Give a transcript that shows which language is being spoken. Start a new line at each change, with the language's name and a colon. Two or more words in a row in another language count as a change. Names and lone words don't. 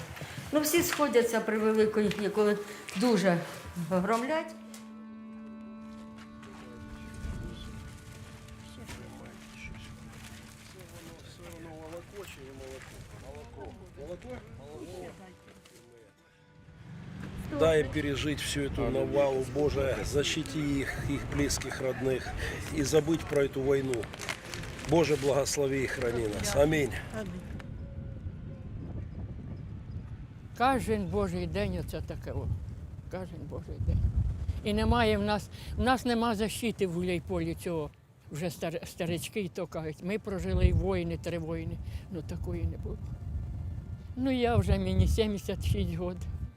Ukrainian: Ну всі сходяться при великої, коли дуже громлять.
Russian: Дай им пережить всю эту навалу, Боже, защити их близких, родных, и забыть про эту войну. Боже, благослови и храни нас. Аминь.
Ukrainian: Кожен Божий день оце таке. Кожен Божий день. І немає в нас нема защити в Гуляйполі цього. Вже старички і то кажуть, ми прожили і воїни, 3 воїни. Ну такої не було. Ну я вже, мені 76 років.